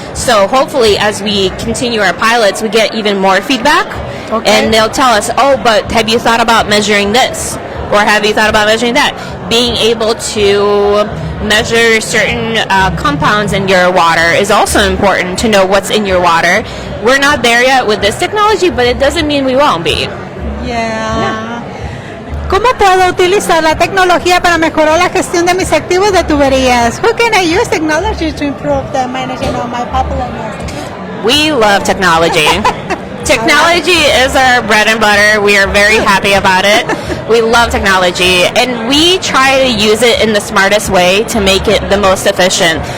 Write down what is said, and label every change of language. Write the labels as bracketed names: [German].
[English] So hopefully, as we continue our pilots, we get even more feedback, and they'll tell us, but have you thought about measuring this? Or have you thought about measuring that? Being able to measure certain compounds in your water is also important, to know what's in your water. We're not there yet with this technology, but it doesn't mean we won't be. Yeah. [Spanish] ¿Cómo puedo utilizar la tecnología para mejorar la gestión de mis activos de tuberías? [English] How can I use technology to improve the management of my popular assets? We love technology. Technology is our bread and butter. We are very happy about it. We love technology, and we try to use it in the smartest way to make it the most efficient.